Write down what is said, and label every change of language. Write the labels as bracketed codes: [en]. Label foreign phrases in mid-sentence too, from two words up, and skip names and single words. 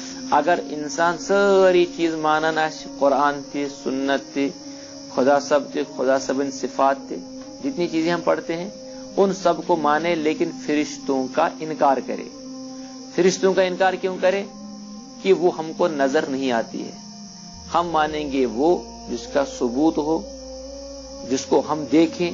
[ks] اگر انسان ساری چیز مانن آسہِ قرآن تہِ سنت تہِ خدا صبن صفات تہِ [ur] جتنی چیزیں ہم پڑھتے ہیں ان سب کو مانے لیکن فرشتوں کا انکار کرے. فرشتوں کا انکار کیوں کرے؟ کہ وہ ہم کو نظر نہیں آتی ہے. ہم مانیں گے وہ جس کا ثبوت ہو، جس کو ہم دیکھیں.